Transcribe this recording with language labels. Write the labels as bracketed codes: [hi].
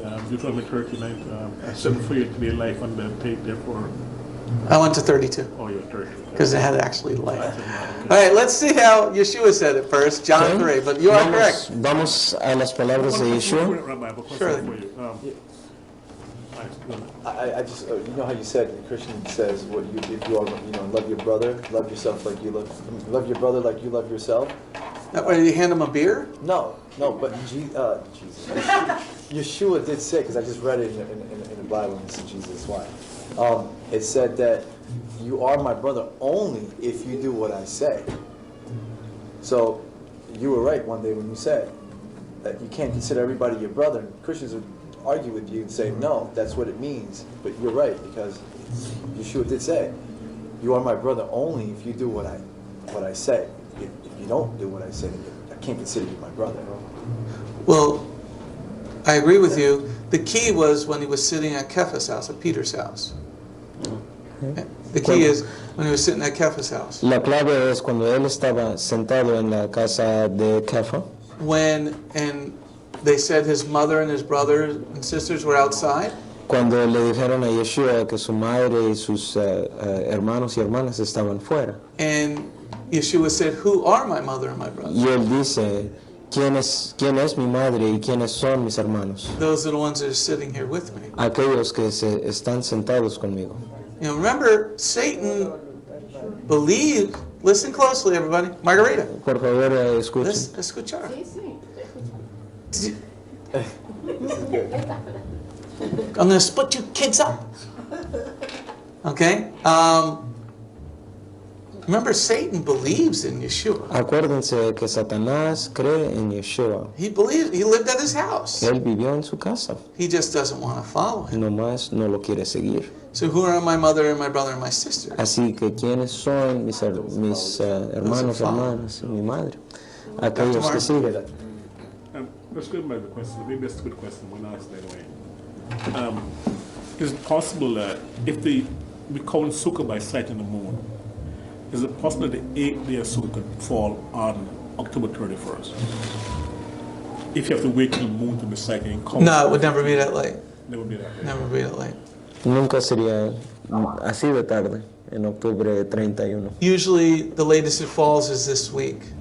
[en] Deuteronomy 39, I set before you today life and death. Take therefore. I went to 32 Oh, you're 30. because it had actually life. All right, let's see how Yeshua said it first, John 3, but you are correct. [es] Vamos a las palabras de Yeshua. [en] Rabbi, I have a question Surely. for you. I just, you know how you said, the Christian says, what you, if you are, you know, love your brother, love yourself like you love your brother like you love yourself. That way you hand him a beer? No, but Jesus, Yeshua did say, because I just read it in the Bible, and this is Jesus' why. It said that you are my brother only if you do what I say. So you were right one day when you said that you can't consider everybody your brother. And Christians would argue with you and say, no, that's what it means. But you're right, because Yeshua did say, you are my brother only if you do what I say. If you don't do what I say, I can't consider you my brother. Well, I agree with you. The key was when he was sitting at Kephas' house, at Peter's house. The key is when he was sitting at Kephas' house. [es] La clave es cuando él estaba sentado en la casa de Kefa. [en] And they said his mother and his brothers and sisters were outside. [es] Cuando le dijeron a Yeshua que su madre y sus hermanos y hermanas estaban fuera. [en] And Yeshua said, who are my mother and my brother? [es] Y él dice, ¿quién es mi madre y quiénes son mis hermanos? [en] Those are the ones that are sitting here with me. [es] Aquellos que están sentados conmigo. [en] You know, remember, Satan believed, listen closely everybody, Margarita, [es] Por favor, escuchen. escuchar. [en] I'm going to split you kids up. Okay? Remember, Satan believes in Yeshua. [es] Acuérdense que Satanás cree en Yeshua. [en] He lived at his house. [es] Él vivió en su casa. [en] He just doesn't want to follow him. [es] Nomás no lo quiere seguir. [en] So who are my mother and my brother and my sister? [es] Así que ¿quiénes son mis hermanos, hermanas y mi madre? Aquellos que siguen. [en] Let's go back to the question. Maybe that's a good question. We'll ask that way. Is it possible that if we count Sukkah by sighting the moon, is it possible that the 8th day of Sukkah could fall on October 31st? If you have to wait till the moon to be sighted and count. No, it would never be that late. Never be that way. Never be that late. [es] Nunca sería así de tarde, en octubre 31. [en] Usually, the latest it falls is this week.